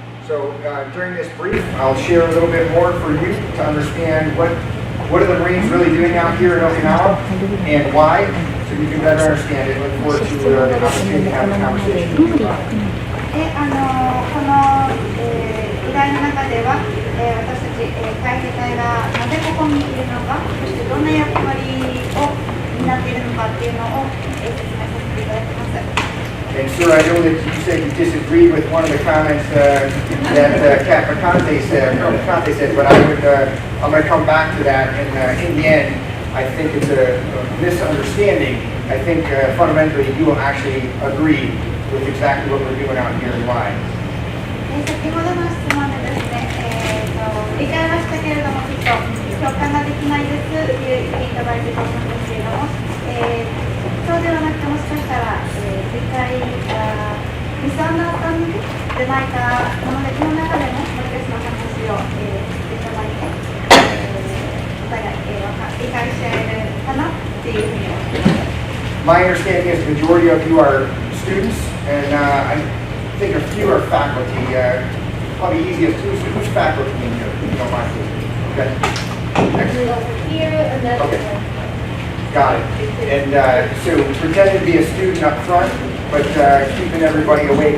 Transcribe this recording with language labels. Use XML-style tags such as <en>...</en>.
<en>So during this brief, I'll share a little bit more for you to understand what are the Marines really doing out here in Okinawa and why, so you can better understand it. Look forward to the opportunity to have a conversation with you about it.</en> <ja>この、議題の中では、私たち、海兵隊がなぜここにいるのか、そしてどんな役割を担っているのかっていうのを、説明させていただきます。</ja> <en>And sir, I know that you said you disagreed with one of the comments that Captain Conte said, but I'm going to come back to that. And in the end, I think it's a misunderstanding. I think fundamentally you will actually agree with exactly what we're doing out here and why.</en> <ja>先ほどの質問でですね、理解はしたけれども、ちょっと共感ができないですという意見いただいていると思うんですけれども、そうではなくてもしかしたら、理解ミスアンダースタンディングでないかもので、この中でももう一つの話を、していただいて、お互い、理解し合えるかなっていうふうに思います。</ja> <en>My understanding is the majority of you are students, and I think a few are faculty. Probably easiest, who's faculty in here? If you don't mind, please. Okay. Here and then. Okay. Got it. And so pretending to be a student up front, but keeping everybody awake.</en>